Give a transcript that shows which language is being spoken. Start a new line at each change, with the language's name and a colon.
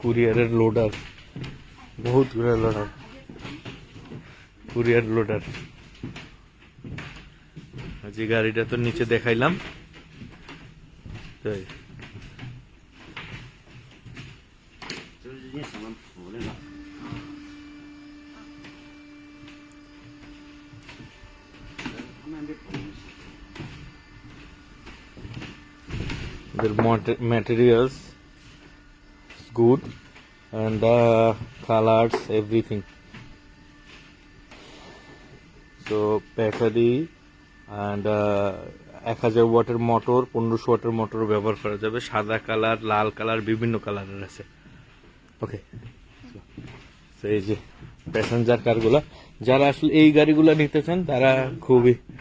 Bangla: কুরিয়ারের লোডার, বহুত গুলো লোডার, কুরিয়ার লোডার। যে গাড়িটা তো নিচে দেখাইলাম, তাই
English: the materials is good and the colors everything. So battery and
Bangla: 1000 ওয়াটের মোটর, 1500 ওয়াটের মোটর ব্যবহার করা যাবে। সাদা কালার, লাল কালার, বিভিন্ন কালারের আছে। ওকে, তো এই যে প্যাসেঞ্জার কারগুলা, যারা আসলে এই গাড়িগুলা নিতে চান তারা খুবই